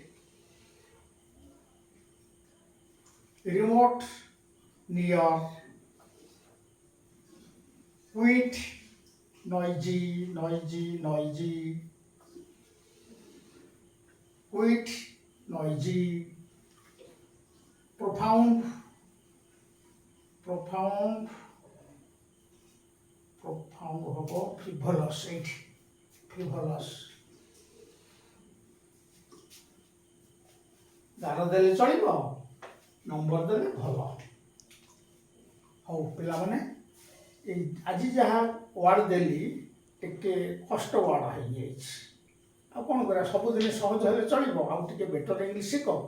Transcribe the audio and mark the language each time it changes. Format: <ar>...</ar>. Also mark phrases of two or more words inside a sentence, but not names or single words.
<en>remote, near, quiet, noisy, noisy, noisy, quiet, noisy, profound, profound, profound হবো frivolous, এইট, frivolous।</en> <or>ଗାର ଦେଲେ ଚଳିବ, ନମ୍ବର ଦେଲେ ଭଲ। ହଉ ପିଲାମାନେ, ଏଇ ଆଜି ଯାହା ୱାର୍ଡ ଦେଲି ଟିକେ କଷ୍ଟ ୱାର୍ଡ ହେଇଯାଇଛି। ଆଉ କ'ଣ କରିବା, ସବୁଦିନ ସହଜ ହେଲେ ଚଳିବ, ଆଉ ଟିକେ</or> <en>better English</en> <or>ଶିଖ।</or>